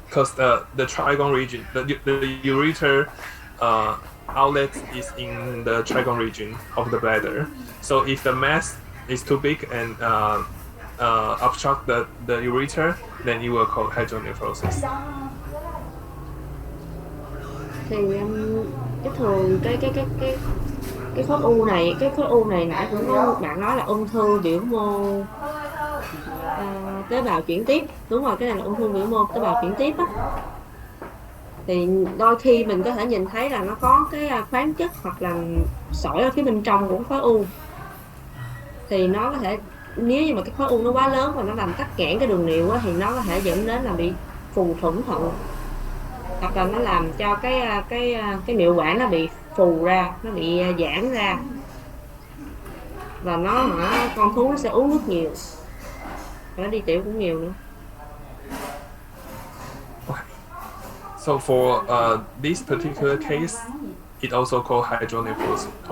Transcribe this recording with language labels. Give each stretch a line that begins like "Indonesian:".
English: Because the trigone region, the ureter outlet is in the trigone region of the bladder. So if the mass is too big and obstruct the ureter, then you will call hydronephrosis.
Vietnamese: Thì cái thường cái khối u này, nãy cũng có bạn nói là ung thư biểu mô tế bào chuyển tiếp. Đúng rồi, cái này là ung thư biểu mô tế bào chuyển tiếp á. Thì đôi khi mình có thể nhìn thấy là nó có cái khoáng chất hoặc là sỏi ở phía bên trong của khối u. Thì nó có thể, nếu như mà cái khối u nó quá lớn và nó làm tắc nghẽn cái đường niệu á, thì nó có thể dẫn đến là bị phù thủng thận, hoặc là nó làm cho cái niệu quản nó bị phù ra, nó bị giãn ra, và con thú nó sẽ uống nước nhiều và nó đi tiểu cũng nhiều nữa.
English: So for this particular case, it also called hydronephrosis.